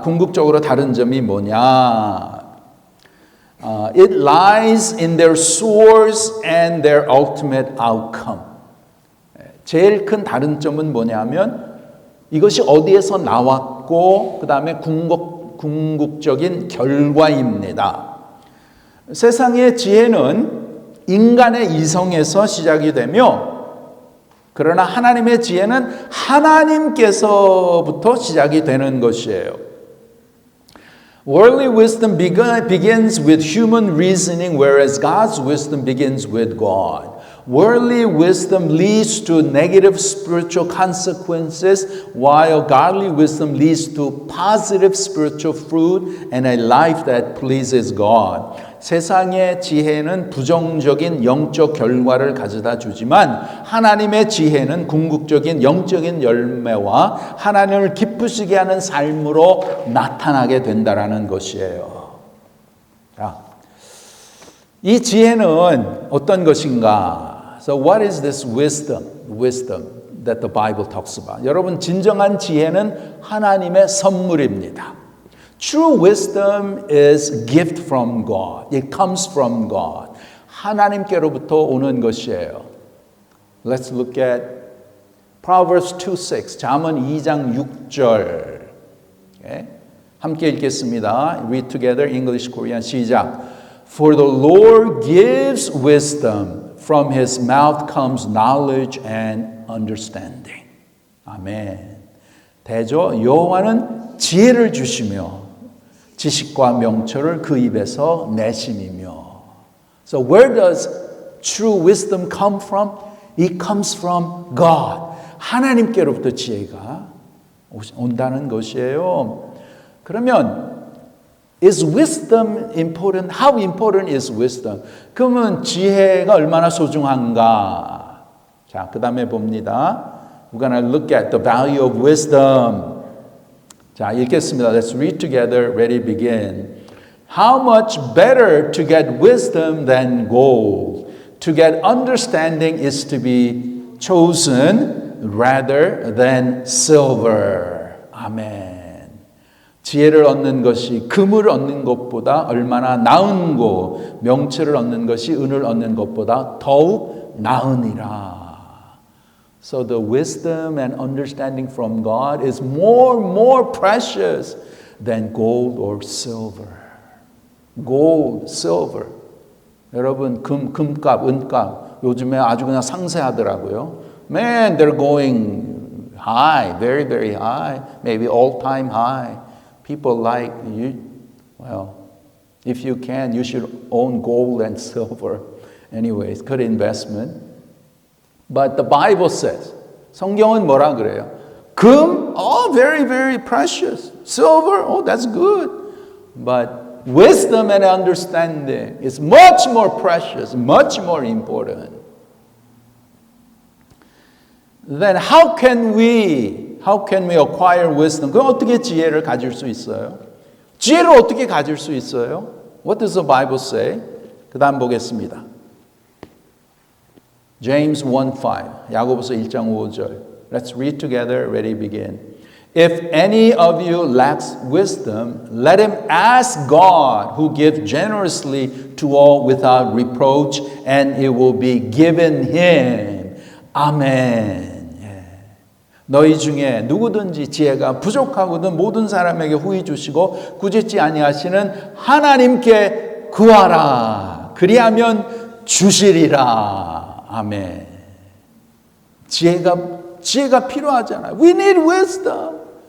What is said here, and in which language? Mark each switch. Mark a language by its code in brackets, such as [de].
[ko] 궁극적으로 다른 점이 뭐냐? [en] It lies in their source and their ultimate outcome. [ko] 제일 큰 다른 점은 뭐냐면 이것이 어디에서 나왔고 그 다음에 궁극적인 결과입니다. 세상의 지혜는 인간의 이성에서 시작이 되며 그러나 하나님의 지혜는 하나님께서부터 시작이 되는 것이에요. [en] Worldly wisdom begins with human reasoning, whereas God's wisdom begins with God. Worldly wisdom leads to negative spiritual consequences, while godly wisdom leads to positive spiritual fruit and a life that pleases God. [ko] 세상의 지혜는 부정적인 영적 결과를 가져다 주지만 하나님의 지혜는 궁극적인 영적인 열매와 하나님을 기쁘시게 하는 삶으로 나타나게 된다라는 것이에요. 자, 이 지혜는 어떤 것인가? [en] So what is this wisdom that the Bible talks about? [ko] 여러분, 진정한 지혜는 하나님의 선물입니다. [en] True wisdom is gift from God. It comes from God. [ko] 하나님께로부터 오는 것이에요. [en] Let's look at Proverbs 2:6. [ko] 잠언 2장 6절. [en] Okay? [ko] 함께 읽겠습니다. [en] Read together English, Korean. [ko] 시작. [en] For the Lord gives wisdom. From his mouth comes knowledge and understanding. [ko] 아멘. 대저 여호와는 지혜를 주시며 지식과 명철을 그 입에서 내심이며. [en] So where does true wisdom come from? It comes from God. [ko] 하나님께로부터 지혜가 온다는 것이에요. 그러면 [en] is wisdom important? How important is wisdom? [ko] 그러면 지혜가 얼마나 소중한가? 자, 그 다음에 봅니다. [en] We're going to look at the value of wisdom. [ko] 자, 읽겠습니다. [en] Let's read together. Ready, begin. How much better to get wisdom than gold. To get understanding is to be chosen rather than silver. [ko] 아멘. 지혜를 얻는 것이 금을 얻는 것보다 얼마나 나은고 명철을 얻는 것이 은을 얻는 것보다 더욱 나으니라. [en] So the wisdom and understanding from God is more precious than gold or silver. Gold, silver. [ko] 여러분 금값, 은값 요즘에 아주 그냥 상세하더라고요. [en] Man, they're going high, very high, maybe all-time high. People like you, well, if you can, you should own gold and silver. Anyways, good investment. But the Bible says, [ko] 성경은 뭐라 그래요? [en] 금, oh, very precious. Silver, oh, that's good. But wisdom and understanding is much more precious, much more important. then how can we acquire wisdom? [ko] 그럼 어떻게 지혜를 가질 수 있어요? 지혜를 어떻게 가질 수 있어요? [en] What does the Bible say? [ko] 그 다음 보겠습니다. James 1:5 야고보서 1장 5절. [en] Let's read together. Ready, begin. If any of you lacks wisdom, let him ask God, who gives generously to all without reproach, and it will be given him. [ko] 아멘. 너희 중에 누구든지 지혜가 부족하거든 모든 사람에게 후히 주시고 꾸짖지 아니하시는 하나님께 구하라. 그리하면 주시리라. 아멘. 지혜가 필요하잖아요. [en] We need wisdom.